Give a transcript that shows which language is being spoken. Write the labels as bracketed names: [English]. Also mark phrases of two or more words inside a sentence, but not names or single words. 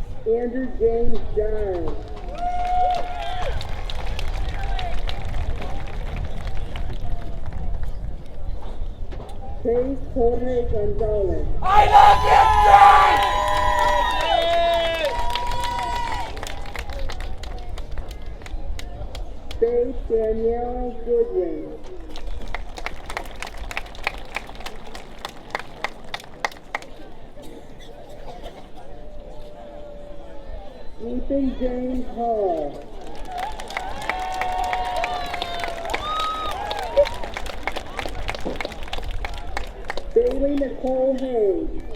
[English] Andrew James Giles. Chase Jorge Gonzalez. I love you, Faith Danielle Goodwin. Ethan James Hall. Bailey Nicole Hayes.